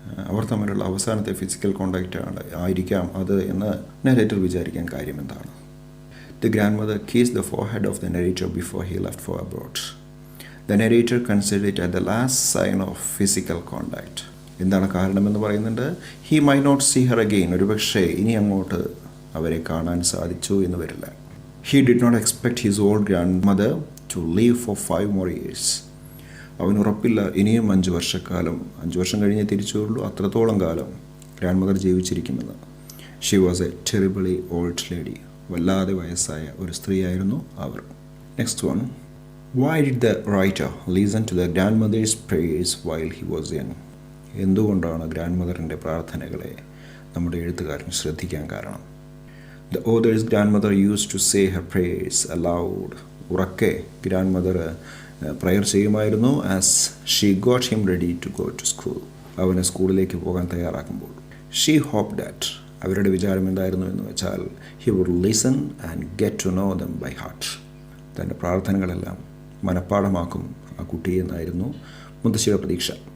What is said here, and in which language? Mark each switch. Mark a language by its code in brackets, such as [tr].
[ml] അവർ തമ്മിലുള്ള അവസാനത്തെ physical contact ആയിരിക്കാം അത് എന്ന് നരേറ്റർ വിചാരിക്കാൻ കാര്യം എന്താണ്? [en] The grandmother kissed the forehead of the narrator before he left for abroad. The narrator considered it as the last sign of physical contact. [ml] എന്താണ് കാരണമെന്ന് പറയുന്നുണ്ട്. [en] He might not see her again. [ml] ഒരുപക്ഷെ ഇനി അങ്ങോട്ട് അവരെ കാണാൻ സാധിച്ചു എന്ന് വരില്ല. [en] He did not expect his old grandmother to live for 5 more years. [ml] അവൻ ഉറപ്പില്ല ഇനിയും 5 വർഷക്കാലം, 5 വർഷം കഴിഞ്ഞേ തിരിച്ചു വരുള്ളൂ, അത്രത്തോളം കാലം grand mother ജീവിച്ചിരിക്കുമെന്ന്. [en] She was a terribly old lady. [ml] വല്ലാതെ വയസ്സായ ഒരു സ്ത്രീയായിരുന്നു അവർ. [en] Next one, why did the writer listen to the grandmother's prayers while he was young? [ml] എന്തുകൊണ്ടാണ് ഗ്രാൻഡ് മദറിൻ്റെ പ്രാർത്ഥനകളെ നമ്മുടെ എഴുത്തുകാരൻ ശ്രദ്ധിക്കാൻ കാരണം? [en] The author's grandmother used to say her prayers aloud. [ml] ഉറക്കെ grand mother prayer ചെയ്യുമായിരുന്നു. [en] As she got him ready to go to school. [ml] അവനെ സ്കൂളിലേക്ക് പോകാൻ തയ്യാറാക്കുമ്പോൾ. [en] she hope that, [ml] അവരുടെ വിചാരം എന്തായിരുന്നു എന്ന് വെച്ചാൽ, [en] He would listen and get to know them by heart. [ml] തൻ്റെ പ്രാർത്ഥനകളെല്ലാം മനഃപ്പാഠമാക്കും ആ കുട്ടി എന്നായിരുന്നു മുത്തശ്ശിയുടെ പ്രതീക്ഷ.